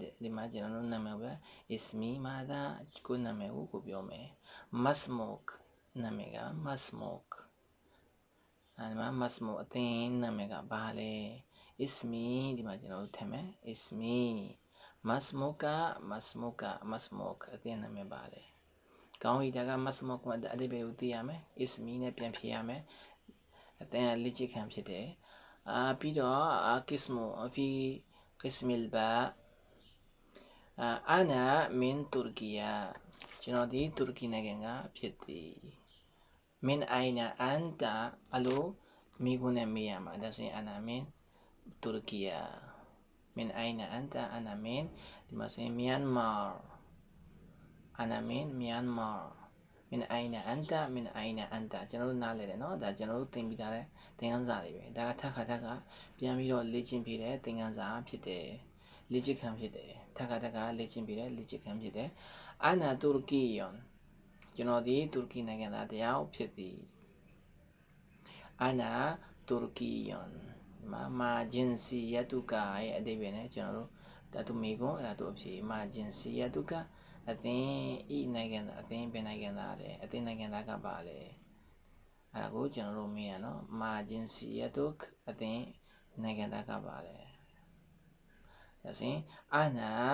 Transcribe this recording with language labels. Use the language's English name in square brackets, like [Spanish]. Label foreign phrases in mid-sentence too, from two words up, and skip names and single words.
[Burmese] ဒီမှာကျွန်တော်နာမည်ပဲ ismi မှာဒါကိုနာမည်ကိုပြောမယ် masmuk နာမည်က masmuk အဲ့မှာ masmuk အသင်နာမည်ကဘာလဲ ismi ဒီမှာကျွန်တော်ထည့်မယ် [Arabic] اسمي ما اسمك [Burmese] အသင်နာမည်ပါလေကောင်းပြီဒါက masmuk မှာအဓိပ္ပာယ်ကိုသိရမယ် ismi နဲ့ပြန်ဖြေရမယ်အသင်ကလေ့ကျင့်ခန်းဖြစ်တယ်ပြီးတော့ [Arabic] قسم الباء أنا من تركيا [Burmese] ကျွန်တော်ဒီတူရကီနိုင်ငံကဖြစ်သည် [Arabic] من أين أنت [Burmese] အလိုမိခွန်းနဲ့မေးရမှာဒါဆိုရင် [Arabic] أنا من تركيا من أين أنت أنا من [Burmese] ဒီမှာဆိုရင် [Arabic] Myanmar أنا من Myanmar من أين أنت من أين أنت [Burmese] ကျွန်တော်တို့နားလည်တယ်နော်ဒါကျွန်တော်တို့သင်ပြီးသားတဲ့သင်ခန်းစာတွေပဲဒါကထပ်ခါပြန်ပြီးတော့လေ့ကျင့်ပြတဲ့သင်ခန်းစာဖြစ်တယ်လေ့ကျင့်ခ န်းဖြစ်တယ်ထပ်ခါလေ့ကျင့်ပြတဲ့လေ့ကျင့်ခန်းဖြစ်တယ် [Arabic] أنا تركي [Burmese] ကျွန်တော်ဒီတူရကီနိုင်ငံသားတယောက် ဖြစ်သည် [Arabic] أنا تركي ما جنسيتك [Burmese] ရဲ့အဓိပ္ပာယ်နဲ့ကျွန်တော်တို့ဒါသူမိကွန်းအဲ့ဒါသူအဖြေ [Arabic] ما جنسيتك [Burmese] အသင်ဤနိုင်ငံသားအသင်ဘယ်နိုင်ငံသားလဲအသင်နိုင်ငံသားကပါလဲအဲ့ဒါကိုကျွန်တော်တို့မေးရနော် [Arabic] ما جنسيتك [Burmese] အသင်နိုင်ငံသားကပါလဲဒါဆိုရင်အနာ